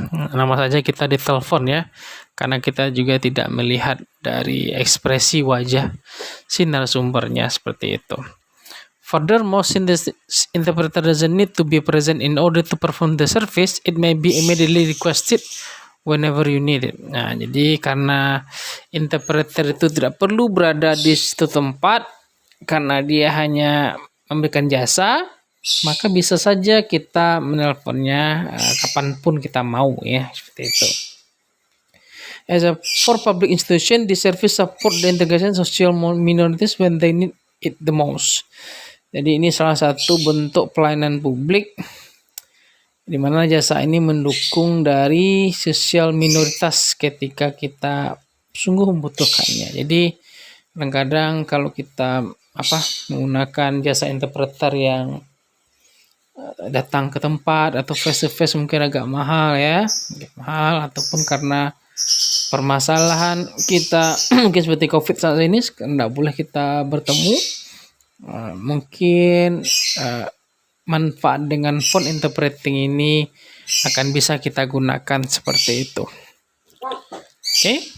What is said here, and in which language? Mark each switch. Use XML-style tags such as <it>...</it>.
<id>Nama saja kita ditelepon ya, karena kita juga tidak melihat dari ekspresi wajah si narasumbernya seperti itu.</id> <en>Furthermore, since the interpreter doesn't need to be present in order to perform the service, it may be immediately requested whenever you need it.</en> <id>Nah, jadi karena interpreter itu tidak perlu berada di suatu tempat, karena dia hanya memberikan jasa, maka bisa saja kita menelponnya kapanpun kita mau ya, seperti itu.</id> <en>For public institution, the service support the integration social minorities when they need it the most.</en> <id>Jadi ini salah satu bentuk pelayanan publik di mana jasa ini mendukung dari sosial minoritas ketika kita sungguh membutuhkannya. Jadi kadang-kadang kalau kita menggunakan jasa interpreter yang datang ke tempat atau</id> <en>face to face</en> <id>mungkin agak mahal ya, ataupun karena permasalahan kita mungkin seperti COVID saat ini tidak boleh kita bertemu, mungkin manfaat dengan phone interpreting ini akan bisa kita gunakan seperti itu. Oke.</id>